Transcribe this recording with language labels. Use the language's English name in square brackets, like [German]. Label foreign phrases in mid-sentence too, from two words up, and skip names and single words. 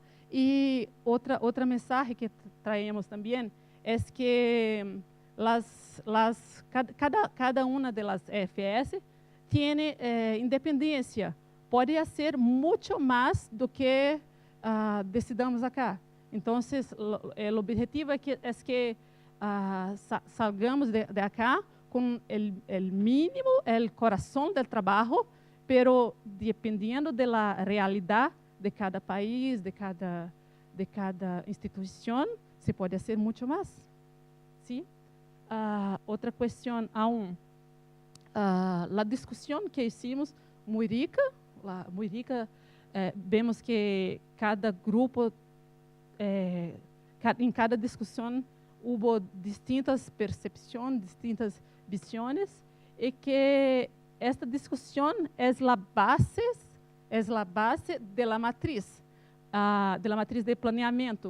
[Portuguese] E outra mensagem que traemos também é que cada uma das FS tem independência. Pode ser muito mais do que [Spanish] decidamos acá. [Portuguese] Então, o objetivo é que [Spanish] salgamos de acá [Portuguese] com o mínimo, o coração do trabalho, [Spanish] pero dependiendo [Portuguese] da realidade de cada país, de cada instituição, se pode ser muito mais. ¿Sí? Outra questão aún. A discussão que hicimos, muito rica, vemos que cada grupo, em cada discussão, houve distintas percepções, distintas visões, e que esta discussão é a base da matriz de planeamento.